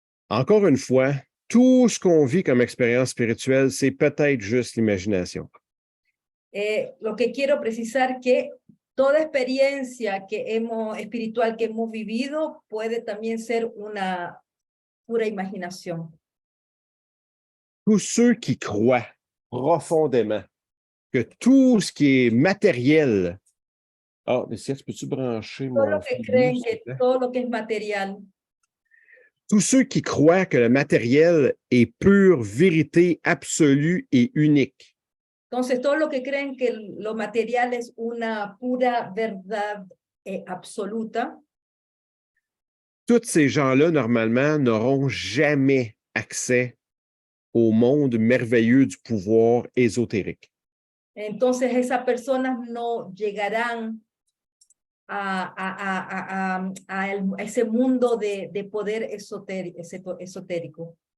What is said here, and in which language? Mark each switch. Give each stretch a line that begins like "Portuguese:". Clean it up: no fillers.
French: Encore une fois, tout ce qu'on vit comme expérience spirituelle, c'est peut-être juste l'imagination.
Spanish: Lo que quiero precisar que toda experiencia espiritual que hemos vivido puede también ser una pura imaginación.
French: Tous ceux qui croient profondément que tout ce qui est matériel. Ah, mais si, peux-tu brancher
Spanish: Todo
French: mon.
Spanish: lo que creen que todo lo que es material.
French: Tous ceux qui croient que le matériel est pure vérité absolue et unique.
Spanish: Entonces, todos los que creen que lo material es una pura verdad absoluta.
French: Tous ces gens-là, normalement, n'auront jamais accès au monde merveilleux du pouvoir ésotérique.
Spanish: Entonces, esas personas no llegarán a ese mundo de poder esotérico.